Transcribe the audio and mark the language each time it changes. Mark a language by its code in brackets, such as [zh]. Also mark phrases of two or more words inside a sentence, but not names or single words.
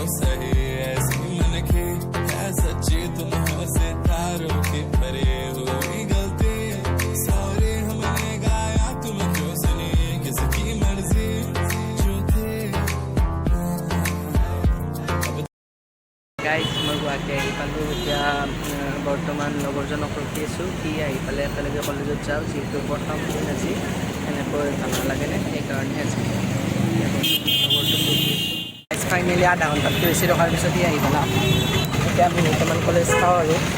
[hi] सही ऐसी मन की है सच्ची तुम हो सितारों की परे हुई गलती सॉरी हमने गाया तुम क्यों सुनी किसकी मर्जी जो थी [as] गाइस मैं गुवाहाटी आহি পালোঁ এতিয়া বৰ্তমান লগৰজনক ৰখি আছোঁ কি আহি পালে একেলগে কলেজত যাওঁ যিহেতু প্ৰথম দিন আজি এনেকৈ ভাল নালাগেনে সেইকাৰণে আজি ফাইনেলি আধা ঘণ্টাতকৈ বেছি ৰখাৰ পিছতেই আহি পালা এতিয়া আমি বৰ্তমান কলেজ চাওঁ আৰু